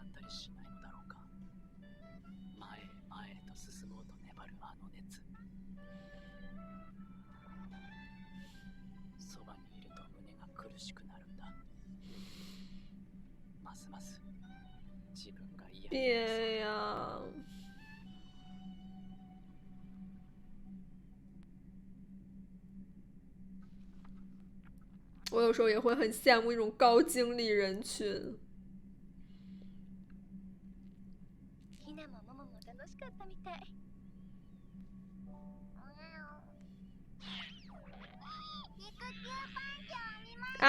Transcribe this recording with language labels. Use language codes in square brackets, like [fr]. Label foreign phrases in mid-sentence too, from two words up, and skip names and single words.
[ja] しないのだろうか。前へ前へと進もうと粘るあの熱。そばにいると胸が苦しくなるんだ。ますます自分が嫌になりそう [zh] 别呀！我有时候也会很羡慕一种高精力人群。 [ja] ひなもももも楽しかったみたい。肉球パンチを見ま